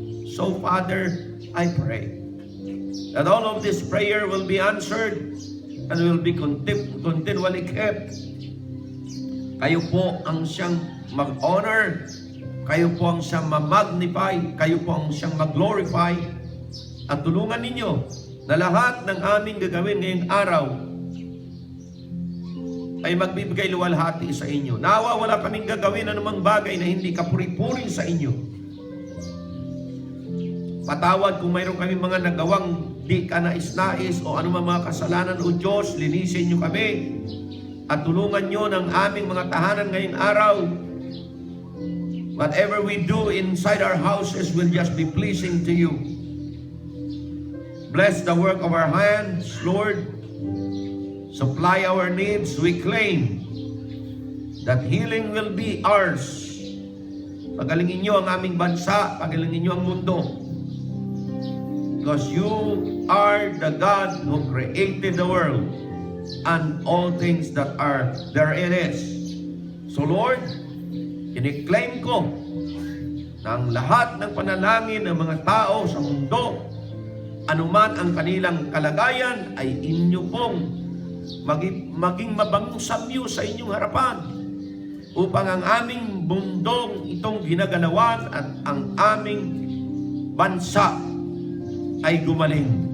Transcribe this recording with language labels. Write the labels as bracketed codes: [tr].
[en] So, Father, I pray that all of this prayer will be answered and will be continually kept. [tl] Kayo po ang siyang mag-honor, kayo po ang siyang ma-magnify, kayo po ang siyang mag-glorify, at tulungan ninyo na lahat ng aming gagawin ngayong araw ay magbibigay luwalhati sa inyo. Nawa wala kaming gagawin anumang bagay na hindi kapuri-puri sa inyo. Patawad kung mayroon kaming mga nagawang di kanais-nais o anumang mga kasalanan, o Diyos, linisin nyo kami at tulungan nyo ng aming mga tahanan ngayong araw. [en] Whatever we do inside our houses will just be pleasing to you. Bless the work of our hands, Lord. Supply our needs. We claim that healing will be ours. [tl] Pagalingin nyo ang aming bansa, pagalingin nyo ang mundo. [en] Because you are the God who created the world and all things that are therein is. [tl] So, Lord, ini-claim ko na ang lahat ng panalangin ng mga tao sa mundo, anuman ang kanilang kalagayan, ay inyo pong maging mabangong samyo sa inyong harapan upang ang aming mundong itong ginagalawan at ang aming bansa ay gumaling.